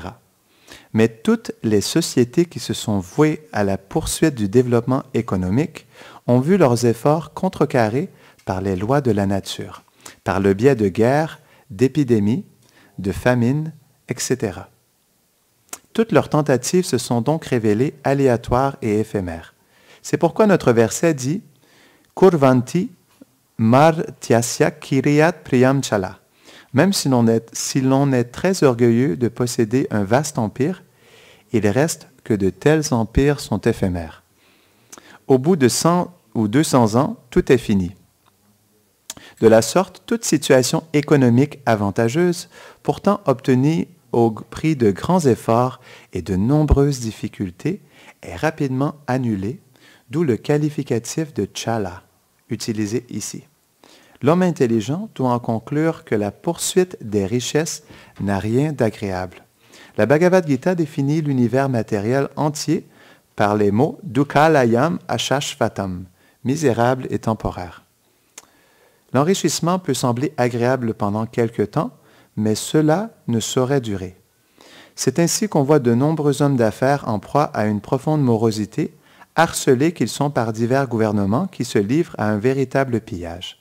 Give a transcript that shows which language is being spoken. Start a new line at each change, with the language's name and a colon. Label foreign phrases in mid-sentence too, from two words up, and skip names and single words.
French: Mais toutes les sociétés qui se sont vouées à la poursuite du développement économique ont vu leurs efforts contrecarrés par les lois de la nature, par le biais de guerres, d'épidémies, de famines, etc. Toutes leurs tentatives se sont donc révélées aléatoires et éphémères. C'est pourquoi notre verset dit «
Sanskrit: कुर्वन्ति मर्त्यस्य कियत् प्रियं चलाः ».
French: Même si l'on est très orgueilleux de posséder un vaste empire, il reste que de tels empires sont éphémères. Au bout de 100 ou 200 ans, tout est fini. De la sorte, toute situation économique avantageuse, pourtant obtenue au prix de grands efforts et de nombreuses difficultés, est rapidement annulée, d'où le qualificatif de chala, utilisé ici. L'homme intelligent doit en conclure que la poursuite des richesses n'a rien d'agréable. La Bhagavad Gita définit l'univers matériel entier par les mots
Sanskrit: दुःखालयम् अशाश्वतम्,
French: misérable et temporaire. L'enrichissement peut sembler agréable pendant quelque temps, mais cela ne saurait durer. C'est ainsi qu'on voit de nombreux hommes d'affaires en proie à une profonde morosité, harcelés qu'ils sont par divers gouvernements qui se livrent à un véritable pillage.